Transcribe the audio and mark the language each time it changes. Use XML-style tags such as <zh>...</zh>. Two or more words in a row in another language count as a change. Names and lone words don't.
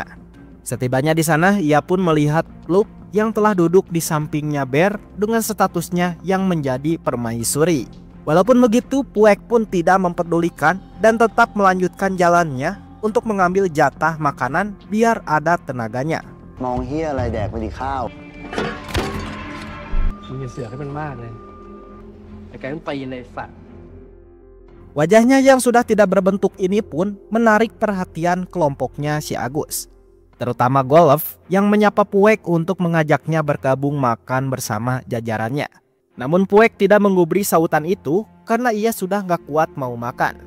<id>Setibanya di sana ia pun melihat Pluk yang telah duduk di sampingnya Bear dengan statusnya yang menjadi permaisuri. Walaupun begitu, Puek pun tidak mempedulikan dan tetap melanjutkan jalannya untuk mengambil jatah makanan biar ada tenaganya.</id> <th>มองเหี้ยอะไรแดกไปดิข้าว มึงอย่าเสือกให้มันมากเลยไอ้ไก่มันตีนเลยสัตว์</th> <id>Wajahnya yang sudah tidak berbentuk ini pun menarik perhatian kelompoknya si Agus, terutama Golf yang menyapa Puek untuk mengajaknya bergabung makan bersama jajarannya. Namun Puek tidak menggubri sautan itu karena ia sudah gak kuat mau makan.</id>